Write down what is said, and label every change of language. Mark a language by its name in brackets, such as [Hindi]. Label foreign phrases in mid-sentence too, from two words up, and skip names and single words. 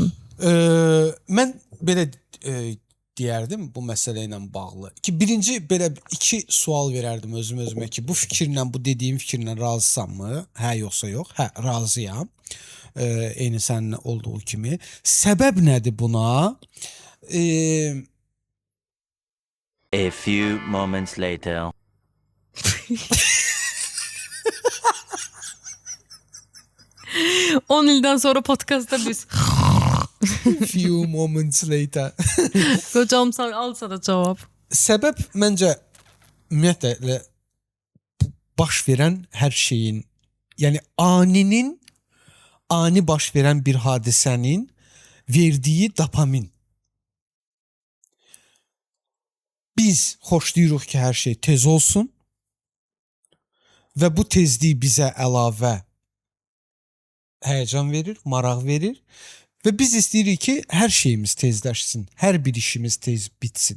[Azerbaijani] Mən belə deyərdim bu məsələ ilə bağlı. Ki birinci belə iki sual verərdim özümə ki, bu fikirlə, bu dediyim fikirlə razısanmı? Hə yoxsa yox? Hə, razıyam. Eyni sənin olduğu kimi. Səbəb nədir buna? [English] A few moments later. [Azerbaijani] On ildən sonra podkastda biz [English] Few moments later. [Azerbaijani] qocam alsa da cavab. Səbəb məncə ümumiyyətlə baş verən hər şeyin, yəni ani baş verən bir hadisənin verdiyi dopamin. Biz xoşlayırıq ki, hər şey tez olsun və bu tezlik bizə əlavə həyəcan verir, maraq verir və biz istəyirik ki, hər şeyimiz tezləşsin, hər bir işimiz tez bitsin.